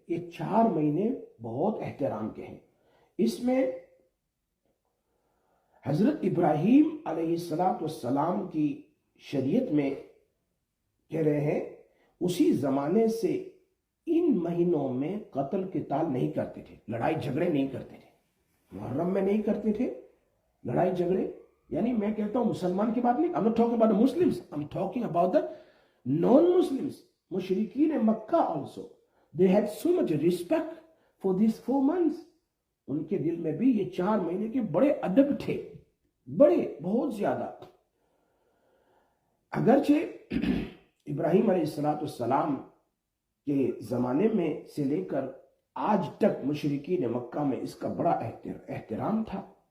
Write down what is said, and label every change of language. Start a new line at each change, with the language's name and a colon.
Urdu: یہ 4 مہینے بہت احترام کے ہیں. اس میں حضرت ابراہیم علیہ السلام کی شریعت میں کہہ رہے ہیں اسی زمانے سے ان مہینوں میں قتل قتال نہیں کرتے تھے، لڑائی جھگڑے نہیں کرتے تھے. محرم میں نہیں کرتے تھے لڑائی جھگڑے. یعنی میں کہتا ہوں مسلمان کی بات نہیں،
English: I'm not talking about the Muslims, I'm talking about the non-Muslims. مشرکین Mecca also, they had so much respect for these 4 months.
Urdu: ان کے دل میں بھی یہ 4 مہینے کے بڑے ادب تھے، بڑے، بہت زیادہ. اگرچہ ابراہیم علیہ السلام کے زمانے میں سے لے کر آج تک مشرکین مکہ میں اس کا بڑا احترام تھا.